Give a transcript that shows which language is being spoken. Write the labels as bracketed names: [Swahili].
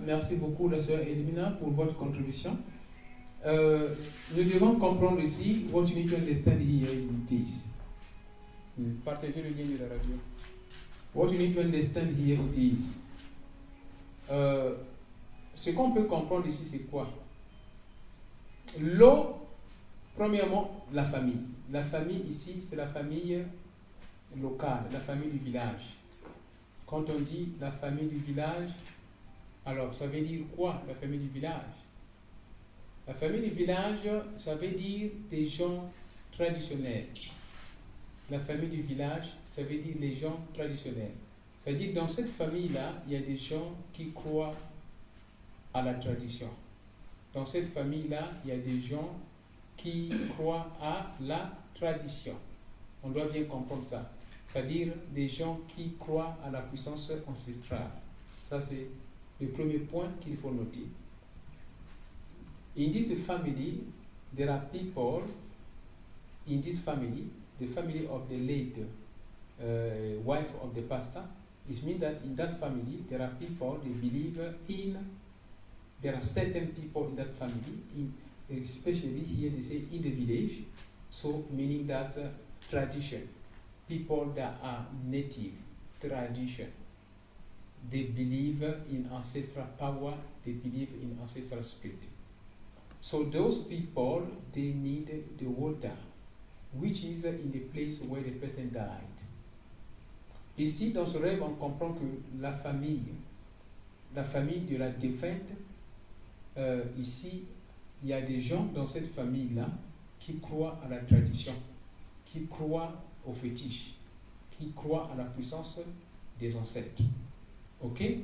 [French] Merci beaucoup la sœur Helmina pour votre contribution. Nous devons comprendre ici [English] what you need to understand here in this. [French] Partagez le lien de la radio. [English] What you need to understand here in this. [French] Ce qu'on peut comprendre ici, c'est quoi? L'eau, premièrement, la famille. La famille ici, c'est la famille locale, la famille du village. Quand on dit la famille du village, alors ça veut dire quoi, la famille du village? La famille du village, ça veut dire des gens traditionnels. La famille du village, ça veut dire des gens traditionnels. C'est-à-dire que dans cette famille-là, il y a des gens qui croient à la tradition. Dans cette famille-là, il y a des gens qui croient à la tradition. On doit bien comprendre ça. c'est-à-dire des gens qui croient à la puissance ancestrale. Ça, c'est le premier point qu'il faut noter. [English] In this family, there are people, in this family, the family of the late wife of the pastor, it means that in that family, there are people, they believe there are certain people in that family, especially here they say in the village, so meaning that tradition, people that are native, tradition, they believe in ancestral power, they believe in ancestral spirit. So those people, they need the water, which is in the place where the person died. [French] Ici, dans ce rêve, on comprend que la famille de la défunte, ici, il y a des gens dans cette famille-là qui croient à la tradition, qui croient au fétiche, qui croient à la puissance des ancêtres. Ok?